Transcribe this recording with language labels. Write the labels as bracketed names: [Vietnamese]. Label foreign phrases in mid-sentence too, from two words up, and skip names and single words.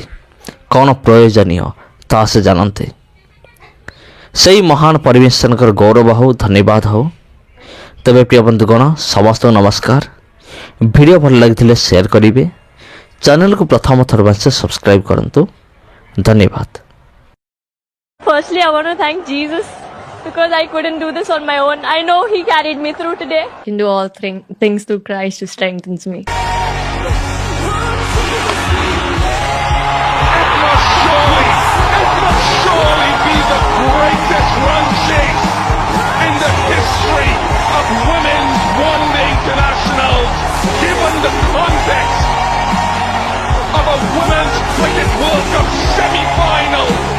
[Odia] କ'ଣ ପ୍ରୟୋଜନୀୟ ତାହା ସେ ଜାଣନ୍ତି। ସେଇ ମହାନ ପରମେଶ୍ୱରଙ୍କର ଗୌରବ ହେଉ, ଧନ୍ୟବାଦ ହେଉ। ତେବେ ପ୍ରିୟ ବନ୍ଧୁଗଣ, ସମସ୍ତଙ୍କୁ ନମସ୍କାର। ଭିଡ଼ିଓ ଭଲ ଲାଗିଥିଲେ ସେୟାର କରିବେ। ଚ୍ୟାନେଲକୁ ପ୍ରଥମ ଥର ପାଇଁ ସବସ୍କ୍ରାଇବ୍ କରନ୍ତୁ। ଧନ୍ୟବାଦ। [English] Firstly, I want to thank Jesus because I couldn't do this on my own. I know He carried me through today. I can do all things through Christ who strengthens me. It must surely be the greatest run chase in the history of women's one-day internationals, given the context of a women's cricket World Cup semi-final.